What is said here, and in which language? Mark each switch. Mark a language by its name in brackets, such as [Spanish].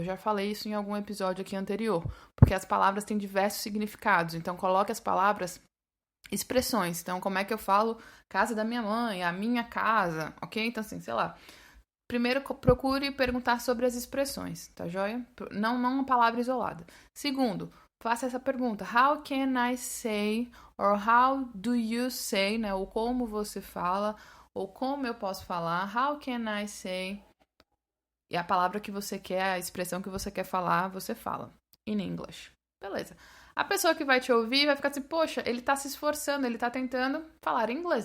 [Portuguese] Eu já falei isso em algum episódio aqui anterior. Porque as palavras têm diversos significados. Então, coloque as palavras expressões. Então, como é que eu falo casa da minha mãe, a minha casa, ok? Então, assim, sei lá. Primeiro, procure perguntar sobre as expressões, tá joia? Não uma palavra isolada. Segundo, faça essa pergunta. [English] How can I say, or how do you say, né? [Portuguese] Ou como você fala, ou como eu posso falar. [English] How can I say? [Portuguese] E a palavra que você quer, a expressão que você quer falar, você fala. [English] In English. [Portuguese] Beleza. A pessoa que vai te ouvir vai ficar assim, poxa, ele tá se esforçando, ele tá tentando falar inglês.